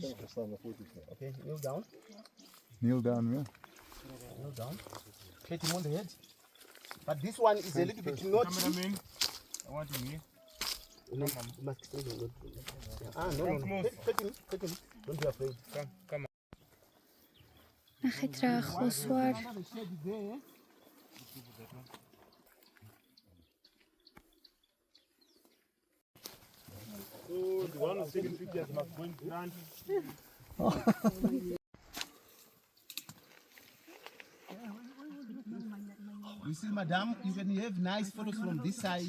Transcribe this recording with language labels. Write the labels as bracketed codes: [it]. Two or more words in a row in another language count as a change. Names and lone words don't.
[en] Okay, kneel down. Kneel down, yeah. Kneel down. Pat him on the head. But this one is a little bit naughty. Cameraman, I want him here. No, you must stand on it. No. Pat him. Don't be afraid. Come. [ka] ნახეთ რა ახლოს ვარ. [en] Another shade there. So the one who's taking pictures must go in front. You see, madam, you can have nice photos from this side.